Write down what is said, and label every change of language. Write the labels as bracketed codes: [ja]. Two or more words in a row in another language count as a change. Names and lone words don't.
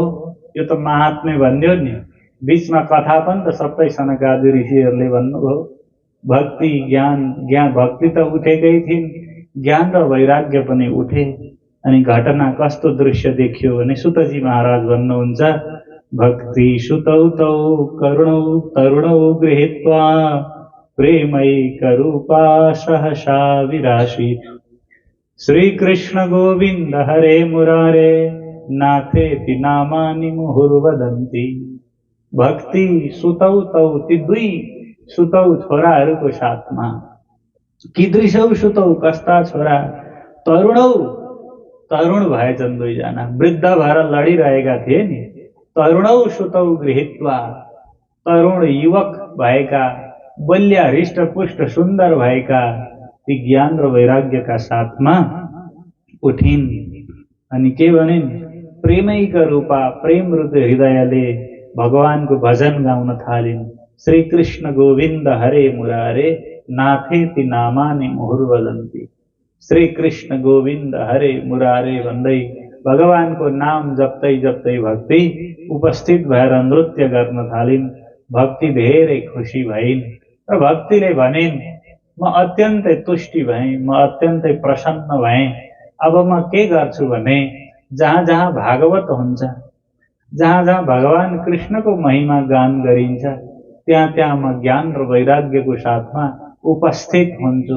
[ne] यो त महात्म्य भन्यो नि, बीचमा कथा पनि त सबै सनकादि ऋषिहरूले भन्नुभयो। भक्ति ज्ञान भक्ति त उठेकै थिइन्, ज्ञान र वैराग्य पनि उठे। अनि घटना कस्तो दृश्य देखियो भने सुतजी महाराज भन्नुहुन्छ, [sa] भक्ति सुतौ तौ करुणौ तरुणौ गृहीत्वा प्रेमैकरूपा सहसा विरासीत्। श्रीकृष्ण गोविन्द हरे मुरारे नाथेति नामानि मुहुर्वदन्ति। भक्ति सुतौ तौ, [ne] ती दुई सुतौ छोराहरूको साथमा। [sa] कीदृशौ सुतौ, [ne] कस्ता छोरा? तरुणौ, तरुण भएछन् दुईजना, वृद्ध भएर लडिरहेका थिए नि। [sa] तरुणौ सुतौ गृहीत्वा, [ne] तरुण युवक भएका, बलिया हृष्टपुष्ट सुन्दर भएका ती ज्ञान र वैराग्यका साथमा उठिन्। अनि के भनिन्? [sa] प्रेमैक रूपा, [ne] प्रेम रूपी हृदयले भगवानको भजन गाउन थालिन्। [sa] श्री कृष्ण गोविन्द हरे मुरारे नाथेति नामानि मुहुर्वदन्ति। [ne] श्री कृष्ण गोविन्द हरे मुरारे भन्दै भगवानको नाम जप्दै जप्दै भक्ति उपस्थित भएर नृत्य गर्न थालिन्। भक्ति धेरै खुसी भइन् र भक्तिले भनिन्, म अत्यन्तै तुष्टि भएँ, म अत्यन्तै प्रसन्न भएँ। अब म के गर्छु भने जहाँ जहाँ भागवत हुन्छ, जहाँ जहाँ भगवान कृष्णको महिमा गान गरिन्छ, त्यहाँ त्यहाँ म ज्ञान र वैराग्यको साथमा उपस्थित हुन्छु।